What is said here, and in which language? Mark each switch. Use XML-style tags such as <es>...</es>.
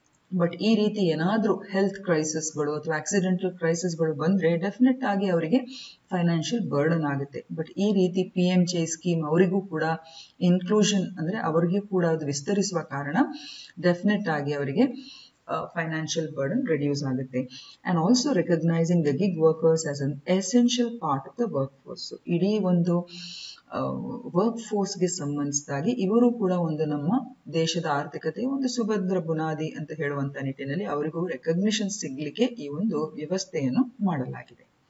<kn>But ಈ ರೀತಿ ಏನಾದ್ರೂ ಹೆಲ್ತ್ ಕ್ರೈಸಿಸ್ಗಳು ಅಥವಾ ಆಕ್ಸಿಡೆಂಟಲ್ ಕ್ರೈಸಿಸ್ಗಳು ಬಂದ್ರೆ ಡೆಫಿನೆಟ್ ಆಗಿ ಅವರಿಗೆ ಫೈನಾನ್ಷಿಯಲ್ ಬರ್ಡನ್ ಆಗುತ್ತೆ. ಬಟ್ ಈ ರೀತಿ PMJ ಸ್ಕೀಮ್ ಅವರಿಗೂ ಕೂಡ ಇನ್ಕ್ಲೂಷನ್ ಅಂದ್ರೆ ಅವರಿಗೂ ಕೂಡ ಅದು ವಿಸ್ತರಿಸುವ ಕಾರಣ ಡೆಫಿನೆಟ್ ಆಗಿ ಅವರಿಗೆ</kn> <en>financial burden reduce</en> <kn>ಆಗುತ್ತೆ.</kn> <en>And also recognizing the gig workers as an essential part of the workforce.</en> <kn>So ಇಡೀ ಒಂದು ವರ್ಕ್ ಫೋರ್ಸ್ಗೆ ಸಂಬಂಧಿಸಿದಾಗಿ ಇವರು ಕೂಡ ಒಂದು ನಮ್ಮ ದೇಶದ ಆರ್ಥಿಕತೆಯ ಒಂದು ಸುಭದ್ರ ಬುನಾದಿ ಅಂತ ಹೇಳುವಂತ ನಿಟ್ಟಿನಲ್ಲಿ ಅವರಿಗೂ ರೆಕಗ್ನಿಷನ್ ಸಿಗ್ಲಿಕ್ಕೆ ಈ ಒಂದು ವ್ಯವಸ್ಥೆಯನ್ನು ಮಾಡಲಾಗಿದೆ.</kn>